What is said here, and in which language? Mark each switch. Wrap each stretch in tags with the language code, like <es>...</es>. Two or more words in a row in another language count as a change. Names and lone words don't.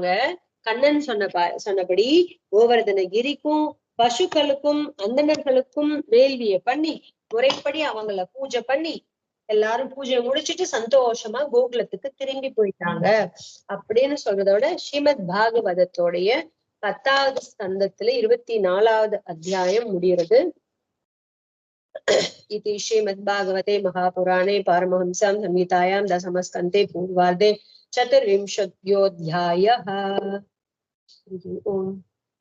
<ta>கண்ணன் சொன்னபடி கோவர்தனகிரிக்கும் பசுக்களுக்கும் அந்தணர்களுக்கும் வேள்விய பண்ணி முறைப்படி அவங்கள பூஜை பண்ணி எல்லாரும் பூஜையை முடிச்சுட்டு சந்தோஷமா கோகுலத்துக்கு திரும்பி போயிட்டாங்க அப்படின்னு சொல்றதோட ஸ்ரீமத் பாகவதத்தோடைய 10வது ஸ்கந்தத்துல 24வது அத்தியாயம் முடிகிறது.</ta> <sa>इति श्रीमद्भागवते महापुराणे पारमहंस्यां संहितायां दशमस्कन्धे पूर्वार्धे 24ोऽध्यायः। ओम।</sa>